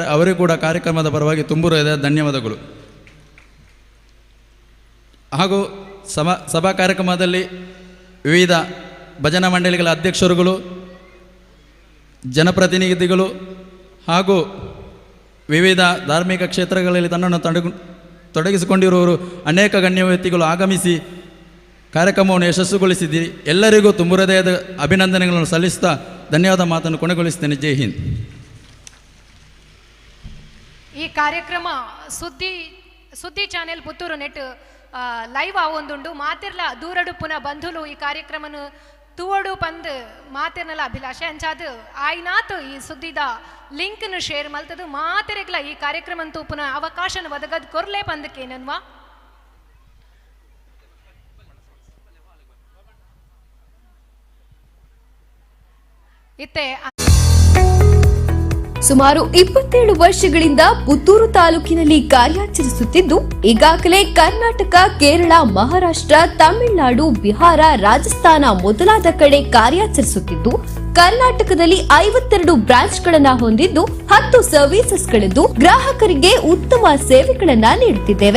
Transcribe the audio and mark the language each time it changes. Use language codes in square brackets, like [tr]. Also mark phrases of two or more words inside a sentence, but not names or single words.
[kn] ಅವರಿಗೂ ಕೂಡ ಕಾರ್ಯಕ್ರಮದ ಪರವಾಗಿ ತುಂಬು ಹೃದಯದ ಧನ್ಯವಾದಗಳು. ಹಾಗೂ ಸಭಾ ಕಾರ್ಯಕ್ರಮದಲ್ಲಿ ವಿವಿಧ ಭಜನಾ ಮಂಡಳಿಗಳ ಅಧ್ಯಕ್ಷರುಗಳು, ಜನಪ್ರತಿನಿಧಿಗಳು ಹಾಗೂ ವಿವಿಧ ಧಾರ್ಮಿಕ ಕ್ಷೇತ್ರಗಳಲ್ಲಿ ತನ್ನನ್ನು ತೊಡಗಿಸಿಕೊಂಡಿರುವವರು ಅನೇಕ ಗಣ್ಯ ವ್ಯಕ್ತಿಗಳು ಆಗಮಿಸಿ ಕಾರ್ಯಕ್ರಮವನ್ನು ಯಶಸ್ಸುಗೊಳಿಸಿದ್ದೀರಿ. ಎಲ್ಲರಿಗೂ ತುಂಬು ಹೃದಯದ ಅಭಿನಂದನೆಗಳನ್ನು ಸಲ್ಲಿಸುತ್ತಾ ಧನ್ಯವಾದ ಮಾತನ್ನು ಕೊನೆಗೊಳಿಸುತ್ತೇನೆ. [hi] जय हिंद. [tcy] ಈ ಕಾರ್ಯಕ್ರಮ ಸುದ್ದಿ ಚಾನೆಲ್ ಪುತ್ತೂರು ನೆಟ್ ಲೈವ್ ಆವೊಂದುಂಡು ಮಾತಿರ್ಲ ದೂರಡು ಪುನಃ ಬಂಧುಲು ಈ ಕಾರ್ಯಕ್ರಮನು ತೂವಡು ಪಂದ್ ಮಾತಿರ್ನಲ ಅಭಿಲಾಷೆ ಅಂಚಾದು ಆಯ್ನಾತು ಈ ಸುದ್ದಿದ ಲಿಂಕ್ನು ಶೇರ್ ಮಲ್ತದು ಮಾತಿರೆಗ್ಲ ಈ ಕಾರ್ಯಕ್ರಮಂತೂ ಪುನಃ ಅವಕಾಶನ ಒದಗದ್ ಕೊರ್ಲೆ ಪಂದಕ್ಕೇನನ್ವಾ ಇತ್ತೆ. [kn] ಸುಮಾರು 27 ವರ್ಷಗಳಿಂದ ಪುತ್ತೂರು ತಾಲೂಕಿನಲ್ಲಿ ಕಾರ್ಯಾಚರಿಸುತ್ತಿದ್ದು ಈಗಾಗಲೇ ಕರ್ನಾಟಕ, ಕೇರಳ, ಮಹಾರಾಷ್ಟ್ರ, ತಮಿಳುನಾಡು, ಬಿಹಾರ, ರಾಜಸ್ಥಾನ ಮೊದಲಾದ ಕಡೆ ಕಾರ್ಯಾಚರಿಸುತ್ತಿದ್ದು ಕರ್ನಾಟಕದಲ್ಲಿ 52 ಬ್ರಾಂಚ್ಗಳನ್ನ ಹೊಂದಿದ್ದು 10 ಸರ್ವಿಸಸ್ಗಳಿದ್ದು ಗ್ರಾಹಕರಿಗೆ ಉತ್ತಮ ಸೇವೆಗಳನ್ನ ನೀಡುತ್ತಿದ್ದೇವೆ.